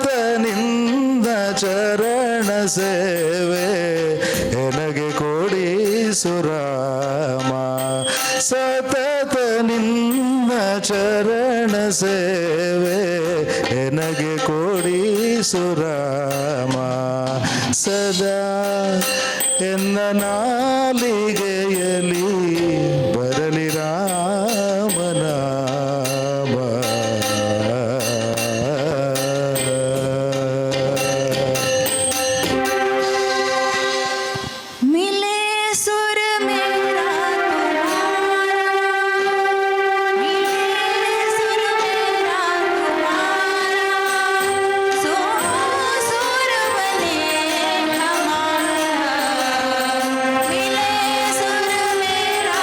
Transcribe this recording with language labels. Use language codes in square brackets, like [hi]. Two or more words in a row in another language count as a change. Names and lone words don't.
[kn] ನಿಂದ ಚರಣ ಸೇವೆ ಎನಗೆ ಕೊಡಿ ಸುರಾಮ, ಸತತ ನಿನ್ನ ಚರಣ ಸೇವೆ ಎನಗೆ ಕೊಡಿ ಸುರಾಮ, ಸದಾ ಎನ್ನ ನಾಲಿಗೆಯಲಿ ಬರಲಿ ರಾಮನಾಮ. [hi] मिले सुर मेरा तुम्हारा, मिले सुर मेरा तुम्हारा, सो सुर बने हमारा, मिले सुर मेरा